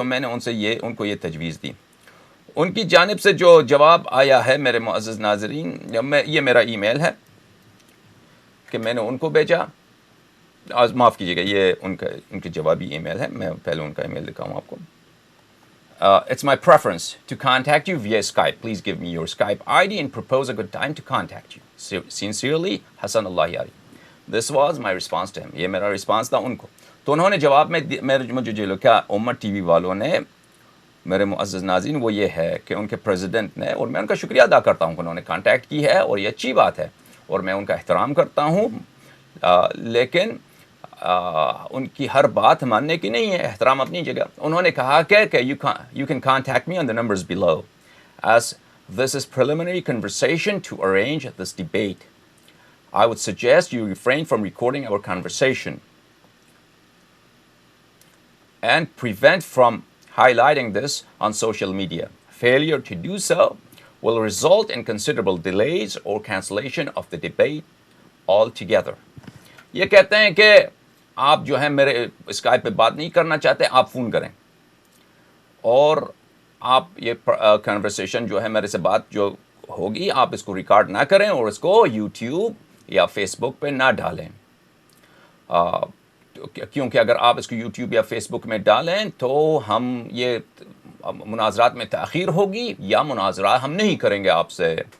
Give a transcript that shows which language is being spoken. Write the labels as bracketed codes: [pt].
[ur] تو میں نے ان کو یہ تجویز دی. ان کی جانب سے جو جواب آیا ہے میرے معزز ناظرین، یہ میرا ای میل ہے کہ میں نے ان کو بھیجا. معاف کیجیے گا، یہ ان کی جوابی ای میل ہے. میں پہلے ان کا ای میل دکھاؤں آپ کو. [en] It's my preference to contact you via Skype. Please give me your Skype ID and propose a good time to contact you. Sincerely, Hassan Allah Yari. This was my response to him. [ur] یہ میرا response تھا ان کو. تو انہوں نے جواب میں مجھے جو لکھا امت ٹی وی والوں نے، میرے معزز ناظرین، وہ یہ ہے کہ ان کے پریزیڈنٹ نے، اور میں ان کا شکریہ ادا کرتا ہوں کہ انہوں نے کانٹیکٹ کی ہے اور یہ اچھی بات ہے اور میں ان کا احترام کرتا ہوں، لیکن ان کی ہر بات ماننے کی نہیں ہے، احترام اپنی جگہ. انہوں نے کہا کہ [en] you can contact me on the numbers below as this is preliminary conversation to arrange this debate. I would suggest you refrain from recording our conversation and prevent from highlighting this on social media. Failure to do so will result in considerable delays or cancellation of the debate altogether. [ur] یہ کہتے ہیں کہ آپ جو ہے میرے Skype پہ بات نہیں کرنا چاہتے، آپ فون کریں، اور آپ یہ کنورسیشن جو ہے میرے سے بات جو ہوگی آپ اس کو ریکارڈ نہ کریں اور اس کو یوٹیوب یا فیس بک پہ نہ ڈالیں، کیونکہ اگر آپ اس کو یوٹیوب یا فیس بک میں ڈالیں تو ہم یہ مناظرات میں تاخیر ہوگی یا مناظرہ ہم نہیں کریں گے آپ سے.